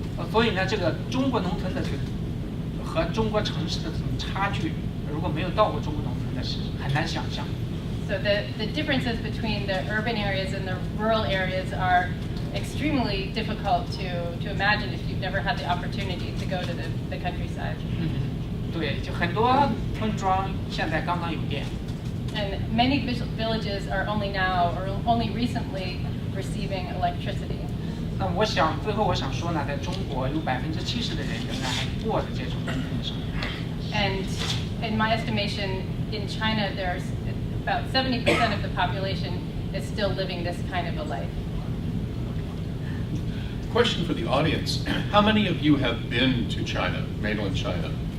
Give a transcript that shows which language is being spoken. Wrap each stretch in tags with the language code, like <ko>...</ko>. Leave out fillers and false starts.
<zh>所以呢，这个中国农村的这个和中国城市的这种差距，如果没有到过中国农村的，是很难想象。</zh> <en>So the differences between the urban areas and the rural areas are extremely difficult to imagine if you've never had the opportunity to go to the countryside.</en> <zh>对，就很多村庄现在刚刚有电。</zh> <en>And many villages are only recently receiving electricity.</en> <zh>那最后我想说呢，在中国有70%的人仍然还过着这种农村的生活。</zh> <en>And in my estimation, in China, there's about 70% of the population is still living this kind of a life. Question for the audience. How many of you have been to China, mainland China?</en>